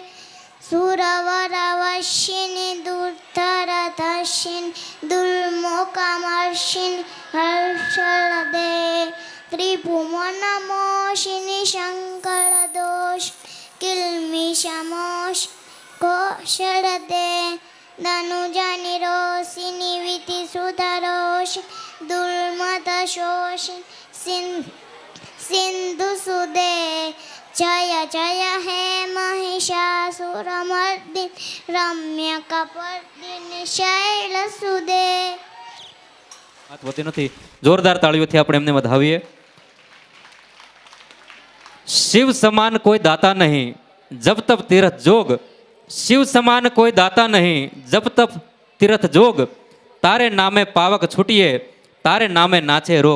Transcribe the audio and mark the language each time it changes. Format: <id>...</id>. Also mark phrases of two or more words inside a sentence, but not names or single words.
<sa>सुरवरवशिनि दुर्धरदर्शिनि दुर्मुखमर्षिनि हर्षलदे त्रिभुवनमोषिनि शङ्करदोष किल्मिषमोष कोशलदे धनुजनिरोषिनि विधिसुधरोष दुर्मदशोषिनि सिन्धुसुदे जय जय हे महिषासुरमर्दिन रम्य कपर्दिनि शैलसुदे.</sa> <gu>વાત હોતી નથી. જોરદાર તાળીઓથી આપણે એમને વધાવીએ.</gu> <hi>शिव समान कोई दाता नहीं जब तप तीरथ जोग, शिव समान कोई दाता नहीं जब तप तीरथ जोग,</hi> <gu>તારે નામે પાવક છૂટીએ તારે નામે નાચે રોગ.</gu>